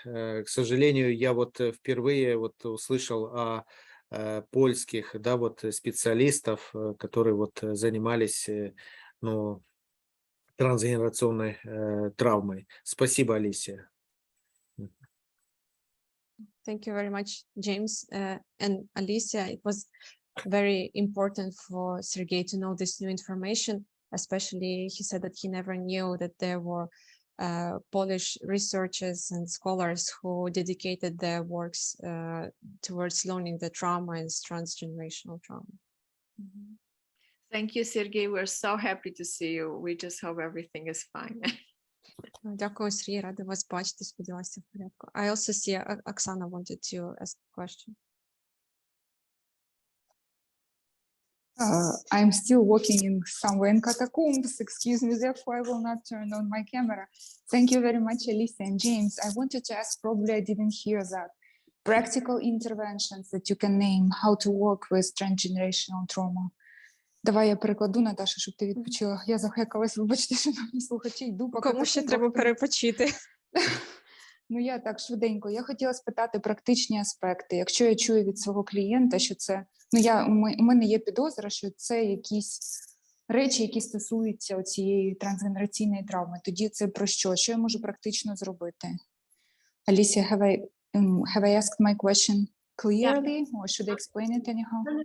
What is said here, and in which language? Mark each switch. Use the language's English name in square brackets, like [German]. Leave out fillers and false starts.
[Russian] К сожалению, я вот впервые вот услышал о польских, да, вот специалистов, которые вот занимались, ну, трансгенерационной травмой. Спасибо, Алисия. [English] Thank you very much, James and Алисия. It was very important for Sergey to know this new information, especially he said that he never knew that there were Polish researchers and scholars who dedicated their works towards learning the trauma and transgenerational trauma. Mm-hmm. Thank you, Sergey. We're so happy to see you. We just hope everything is fine. [Ukrainian] Дякую, Сергій, рада вас бачити, сподіваюся, в порядку. [English] I also see Оксана wanted to ask a question. I'm still walking in somewhere in catacombs. Excuse me, therefore I will not turn on my camera. Thank you very much, Alісія and James. I wanted to ask, probably I didn't hear that. Practical interventions that you can name, how to work with transgenerational trauma. [Ukrainian] Давай я перекладу, Наташа, щоб ти відпочила. Я захекалась, вибачте, шановні слухачі, йду по Кому ще треба перепочити? Ну, я так швиденько. Я хотіла спитати практичні аспекти. Якщо я чую від свого клієнта, що це... у мене є підозра, що це якісь речі, які стосуються цієї трансгенераційної травми. Тоді це про що? Що я можу практично зробити? [English] Алісія, have I asked my question clearly, or should I explain it anyhow?